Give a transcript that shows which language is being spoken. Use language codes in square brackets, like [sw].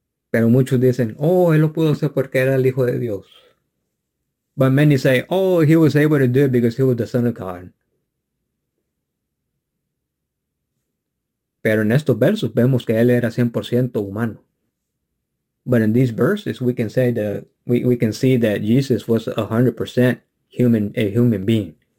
[es] Pero muchos dicen, oh, él lo pudo hacer porque era el Hijo de Dios. [en] But many say, oh, he was able to do it because he was the Son of God. [es] Pero en estos versos vemos que él era 100% humano. [en] But in these verses, we can say that we can see that Jesus was 100% a human being.